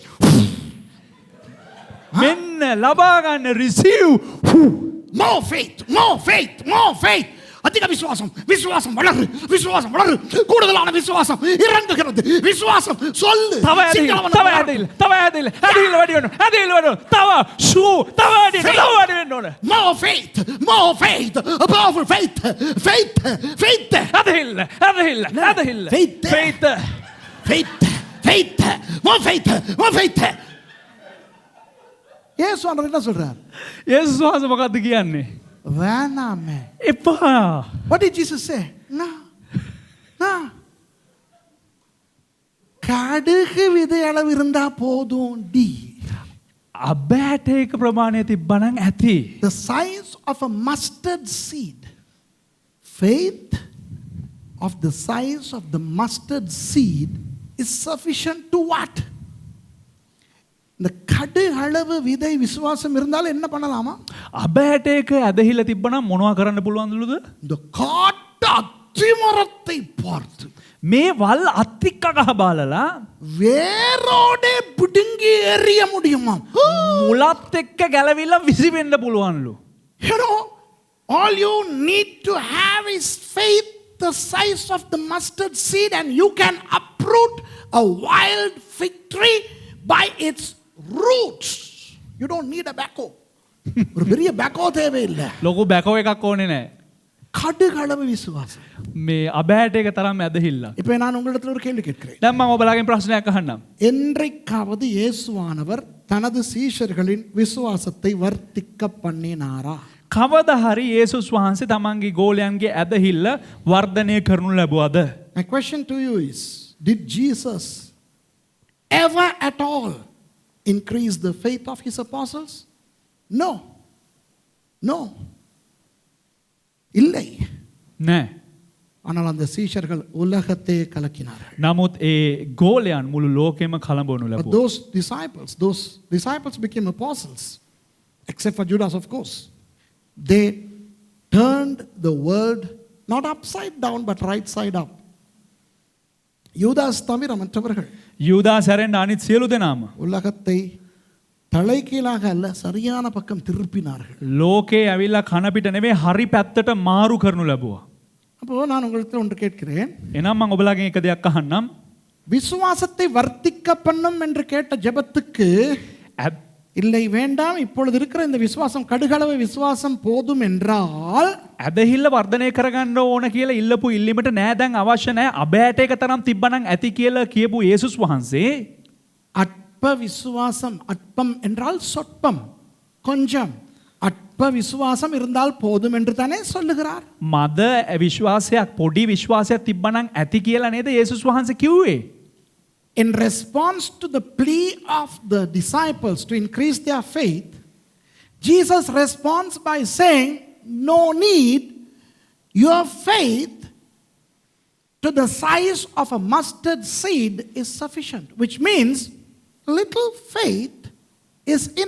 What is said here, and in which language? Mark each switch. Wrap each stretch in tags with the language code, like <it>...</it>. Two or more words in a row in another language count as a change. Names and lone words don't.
<si>මෙන්න ලබා ගන්න receive.</si> <en>More faith, more faith, more faith.</en> <ta>அதிக விசுவாசம், விசுவாசம் வளரு, விசுவாசம் வளரு. கூடுதலான விசுவாசம் இறங்குகிறது. விசுவாசம் சொல்லு.</ta> <si>තව ඇදහිල්ල, තව ඇදහිල්ල, තව ඇදහිල්ල. ඇදහිල්ල වැඩි වෙනවා. ඇදහිල්ල වැඩි වෙනවා. තව ෂූ, තව වැඩි වෙන්න ඕන.</si> <en>More faith, more faith, a powerful faith, faith, faith.</en> <si>ඇදහිල්ල, ඇදහිල්ල, ඇදහිල්ල.</si> <en>Faith. faith. Faith, faith, more faith, more faith.</en> <ta>இயேசு ஆண்டவர் என்ன சொல்றார்?</ta> <si>යේසුස් වහන්සේ මොකක්ද කියන්නේ?</si> <ta>வேணாமே.</ta> <si>එපා.</si> <en>What did Jesus say? No. No.</en> <ta>கடுகு விதை அளவு இருந்தா போதும். டி.</ta> <si>අබෑටයක ප්‍රමාණය තිබ්බනම් ඇති.</si> <en>The size of a mustard seed. Faith of the size of the mustard seed is sufficient to what?</en> <ta>இந்த கடு அளவு விதை விசுவாசம் இருந்தாலும் என்ன பண்ணலாமா?</ta> <si>අබෑටයක ඇදහිල්ල තිබ්බනම් මොනවා කරන්න පුළුවන්දලුද?</si> <ta>இந்த காட்டு அத்திமரத்தை பார்த்து</ta> <si>මේ වල් අත්තික්ක ගහ බලලා</si> <ta>வேரோடே பிடுங்கி எறிய முடியுமா?</ta> <si>මුලත් එක්ක ගැලවිලා විසිවෙන්න පුළුවන්ලු.</si> <en>You know, all you need to have is faith the size of the mustard seed, and you can uproot a wild fig tree by its roots. You don't need a backhoe.</en> <ta>ஒரு பெரிய backhoe தேவையில்லை.</ta> <si>ලොකු බැකෝ එකක් ඕනේ නැහැ.</si> <ta>கடுகளவு விசுவாசம்.</ta> <si>මේ අබෑටයක තරම් ඇදහිල්ල.</si> <ta>இப்போ நான் உங்களிடத்தில் ஒரு கேள்வி கேட்கிறேன்.</ta> <si>දැන් මම ඔබලාගෙන් ප්‍රශ්නයක් අහන්නම්.</si> <ta>என்றைக்காவது இயேசுவானவர் தனது சீஷர்களின் விசுவாசத்தை வர்த்திக்க பண்ணினாரா?</ta> <si>කවදා හරි යේසුස් වහන්සේ තමන්ගේ ගෝලයන්ගේ ඇදහිල්ල වර්ධනය කරනු ලැබුවද?</si> <en>My question to you is, did Jesus ever at all increase the faith of his apostles? No. No.</en> <ta>இல்லை.</ta> <si>නෑ.</si> <ta>ஆனால் அந்த சீஷர்கள் உலகத்தை கலக்கினார்கள்.</ta> <si>නමුත් ඒ ගෝලයන් මුළු ලෝකෙම කලඹවනු</si> <en>But</en> <si>ලැබුවා.</si> <en>those disciples became apostles, except for Judas, of course. They turned the world not upside down but right side up.</en> <ta>யூதாஸ் தவிர மற்றவர்கள்</ta> <si>යූදාස් හැරෙන්න අනිත් සියලු දෙනාම</si> <ta>உலகத்தை தலைகீழாக அல்ல சரியான பக்கம் திருப்பினார்கள்.</ta> <si>ලෝකේ ඇවිල්ලා කන පිට නෙවෙයි හරි පැත්තට මාරු කරනු ලැබුවා.</si> <ta>அப்போ நான் உங்களுக்கு ஒன்று கேட்கிறேன்.</ta> <si>එහෙනම් මම ඔබලාගෙන් එක දෙයක් අහන්නම්.</si> <ta>விசுவாசத்தை வர்த்திக்க பண்ணும் என்று கேட்ட ஜெபத்துக்கு இல்லை வேண்டாம், இப்பொழுது இருக்கிற இந்த விசுவாசம் கடுகளவு விசுவாசம் போதும் என்றால்</ta> <si>ඇදහිල්ල වර්ධනය කරගන්න ඕන කියලා ඉල්ලපු ඉල්ලීමට නෑ දැන් අවශ්‍ය නෑ අබෑටයක තරම් තිබ්බනම් ඇති කියලා කියපු යේසුස් වහන්සේ</si> <ta>அற்ப விசுவாசம், அற்பம் என்றால் சொற்பம், கொஞ்சம், அற்ப விசுவாசம் இருந்தால் போதும் என்று தானே சொல்லுகிறார்.</ta> <si>මද විශ්වාසයක් පොඩි විශ්වාසයක් තිබ්බනම් ඇති කියලා නේද යේසුස් වහන්සේ කිව්වේ?</si> <en>In response to the plea of the disciples to increase their faith, Jesus responds by saying, no need, your faith to the size of a mustard seed is sufficient, which means little faith is enough.</en>